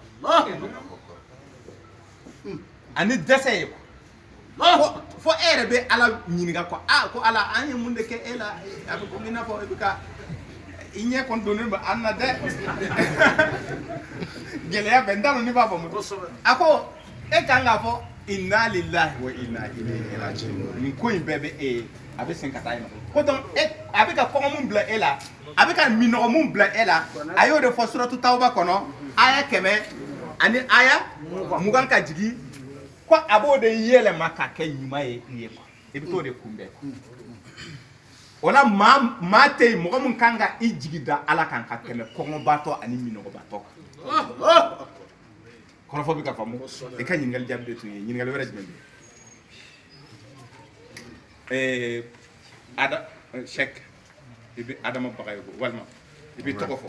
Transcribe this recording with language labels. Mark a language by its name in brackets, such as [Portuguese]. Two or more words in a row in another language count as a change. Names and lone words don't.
[Bambara] ani dɛsɛ ye fo e yɛrɛ bɛ ala ɲininka ko ko ala an ye mun de kɛ e la a bɛ komi i n'a fɔ e bɛ ka i ɲɛ kɔni donnen bɛ an na dɛ gɛlɛya bɛ n t'a dɔn n'i b'a faamu a ko e kan k'a fɔ [Arabic] إنا لله وإنا إليه راجعون [Bambara] nin ko in bɛɛ bɛ e ye a bɛ segin ka taa yen nɔ ko donc a bɛ ka kɔngɔ mun bila e la a bɛ ka minɔgɔ mun bila e la a y'o de fɔ suratu tawba kɔnɔ aya 100 ani aya 20 ka jigi ko a b'o de yɛlɛma ka kɛ ɲuman ye i ye quoi i bɛ t'o de kunbɛn o la maa tɛ yen mɔgɔ min kan ka i jigi da ala kan ka tɛmɛ kɔngɔbatɔ ani minɔgɔbatɔ kan kɔrɔfɔ bɛ ka faamu i ka ɲininkali jaabi de tun ye ɲininkali wɛrɛ jumɛn bɛ yen ada Cheikh i bɛ Adama Bagayogo walima i bɛ tɔgɔ fɔ.